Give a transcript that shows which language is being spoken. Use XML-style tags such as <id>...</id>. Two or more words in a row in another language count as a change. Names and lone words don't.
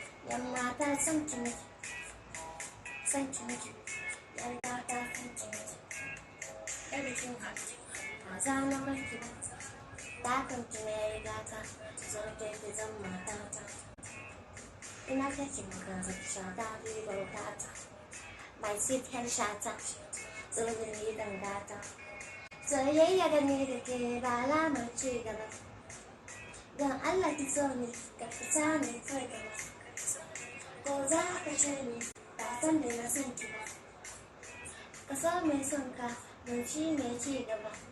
<ha>Yan mata son ki nake, son ki nake. Yar gata son ki nake. Baby, kin haɗu. Ba za na bar ki ba. Na kan ki na yi gata. Zo ke ki zan matata. Ina kake magana, ki sha daɗi bautata.</ha> <en>My sweet hand</en> <ha>shata. Zo da ni dan gata. Soyayya da ni da ke ba alamar ci gaba. Don Allah ki so ni, ka fita ni kai gaba. Ko za ka ce ni, ba san da na san ki ba. Ka so mai son ka, mai ci mai ci gaba.</ha>